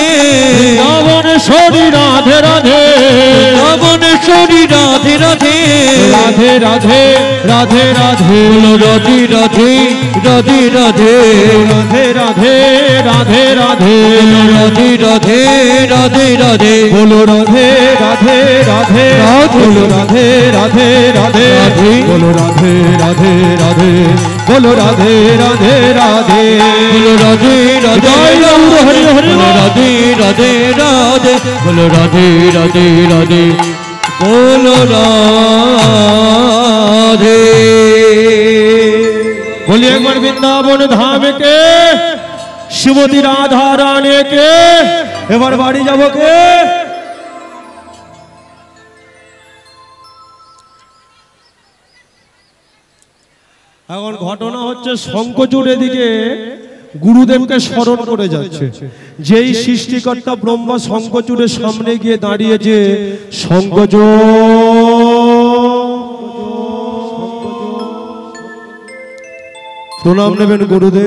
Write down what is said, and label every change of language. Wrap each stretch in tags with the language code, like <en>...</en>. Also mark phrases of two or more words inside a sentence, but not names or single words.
<hi>वृंदावनेश्वरी राधे राधे वृंदावनेश्वरी राधे राधे राधे राधे राधे राधे बोलो राधे राधे राधे राधे राधे राधे राधे राधे राधे राधे राधे राधे बोलो राधे राधे राधे बोलो राधे राधे राधे बोलो राधे राधे राधे बोलो राधे राधे राधे बोलो राधे राधे हरि हरि बोलो राधे राधे राधे बोलो राधे राधे राधे बोलो राधे बोलिए एक बार वृंदावन धाम के श्रीमती राधा रानी के</hi> <bn>এবার বাড়ি যাব কে? এখন ঘটনা হচ্ছে শঙ্খচূড় এদিকে গুরুদেবকে স্মরণ করে যাচ্ছে। যেই সৃষ্টিকর্তা ব্রহ্মা শঙ্খচূড়ের সামনে গিয়ে দাঁড়িয়েছে, শঙ্খচূড় প্রণাম নেবেন গুরুদেব।</bn>